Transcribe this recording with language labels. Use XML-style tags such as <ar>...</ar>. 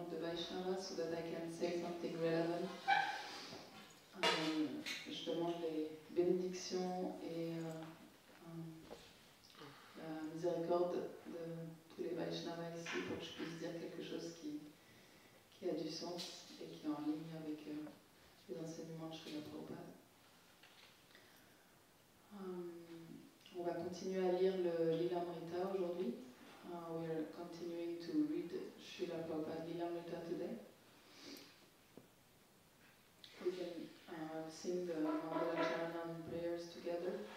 <en>Vaishnavas so that I can say something relevant.</en> <fr>Je demande les bénédictions et la miséricorde de tous les Vaishnavas ici pour que je puisse dire quelque chose qui a du sens et qui est en ligne avec les enseignements de Srila Prabhupada. On va continuer à lire le Lilamrita aujourd'hui.</fr> <en>We are continuing to read Srila Prabhupada Lilamrita today. We can sing the Mangala Charanam prayers together.</en>